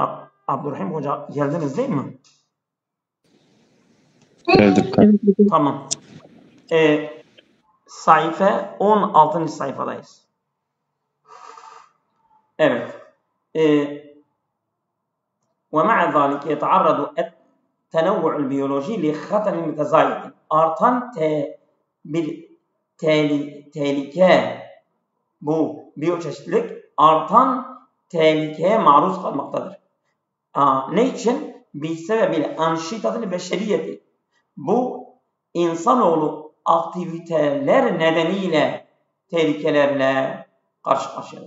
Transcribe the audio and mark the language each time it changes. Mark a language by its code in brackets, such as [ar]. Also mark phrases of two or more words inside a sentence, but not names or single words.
[tr] Abdurrahim Hoca geldiniz değil mi? Geldim. Tamam. Sayfa 16. sayfadayız. Evet. [ar] ومع ذلك يتعرض التنوع البيولوجي لخطر متزايد. [tr] Artan bir tehlike bu biyoçeşitlilik artan tehlikeye maruz kalmaktadır. Ne için? [ar] بسبب الأنشطة البشرية. [tr] Bu insanoğlu aktiviteler nedeniyle tehlikelerle karşı karşıyadır.